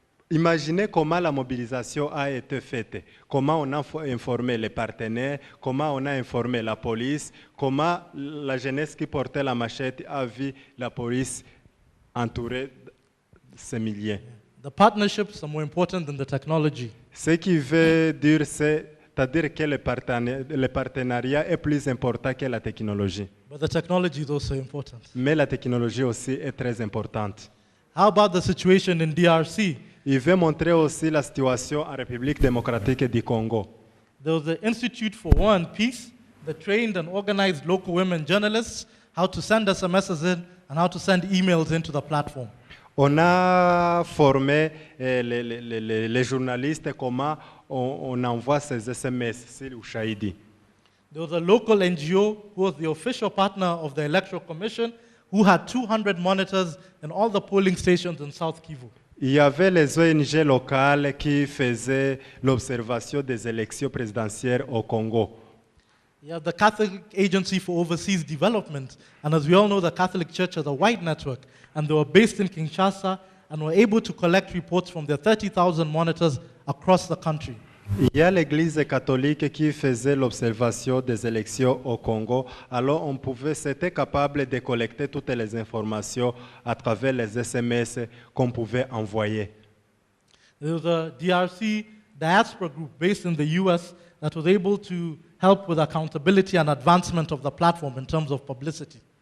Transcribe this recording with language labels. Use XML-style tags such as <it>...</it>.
<fr>Imaginez comment la mobilisation a été faite, comment on a informé les partenaires, comment on a informé la police, comment la jeunesse qui portait la machette a vu la police entourer ces milliers.</fr> <en>The partnerships are more important than the technology.</en> <fr>Ce qui veut dire, c'est-à-dire que le partenariat est plus important que la technologie.</fr> <en>But the technology is also important.</en> <fr>Mais la technologie aussi est très importante.</fr> <en>How about the situation in DRC?</en> <fr>Il veut montrer aussi la situation en République démocratique du Congo.</fr> <en>There was the Institute for War and Peace that trained and organized local women journalists how to send SMSs in and how to send emails into the platform.</en> <fr>On a formé les journalistes comment on envoie ces SMS sur Ushahidi.</fr> <en>There was a local NGO who was the official partner of the Electoral Commission who had 200 monitors in all the polling stations in South Kivu.</en> <fr>Il y avait les ONG locales qui faisaient l'observation des élections présidentielles au Congo.</fr> <en>You have the Catholic Agency for Overseas Development, and as we all know, the Catholic Church has a wide network, and they were based in Kinshasa and were able to collect reports from their 30,000 monitors across the country.</en> <fr>Il y a l'Église catholique qui faisait l'observation des élections au Congo. Alors c'était capable de collecter toutes les informations à travers les SMS qu'on pouvait envoyer.</fr> <en>There was a DRC diaspora group based in the US that was able to help with accountability and advancement of the platform in terms of publicity.</en>